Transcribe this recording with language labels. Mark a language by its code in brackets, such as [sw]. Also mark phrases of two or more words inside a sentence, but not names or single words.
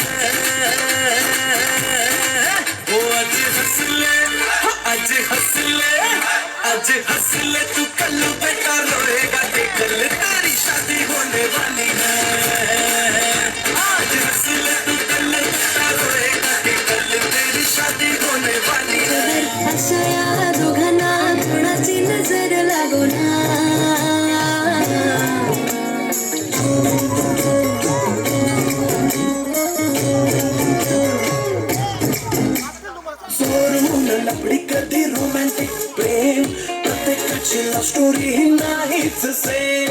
[hi] आज हंस ले तू कल बेटा रोएगा कि कल तेरी शादी होने वाली है आज हंस ले तू कल बेटा रोएगा कि कल तेरी शादी होने वाली है [mr] अशा दोघांना थोडाची नजर लागो ना लपडी कधी रोमॅन्टिक प्रेम प्रत्येकाची [en] love story [mr] ही नाहीच सेम